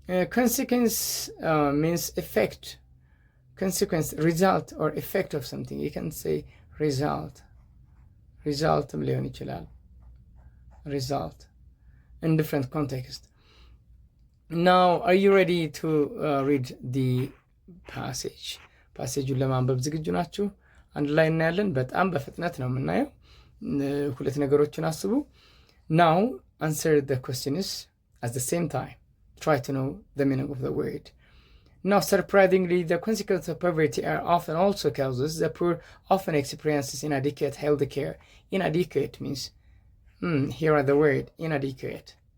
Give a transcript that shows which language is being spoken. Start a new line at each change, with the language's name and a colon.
English: Consequence means effect. Consequence, result or effect of something. You can say result
Amharic: ሊሆን ይችላል።
English: Result in different context. Now, are you ready to read the passage?
Amharic: ፓሴጁን ለማንበብ ዝግጁ ናችሁ? አንድ ላይ እናያለን። በጣም በፍጥነት ነው የምናየው። ሁለት ነገሮችን አስቡ።
English: Now, answer the questions at the same time. Try to know the meaning of the word. Now, surprisingly, the consequences of poverty are often also causes the poor often experiences inadequate health care. Inadequate means, here are the word, inadequate.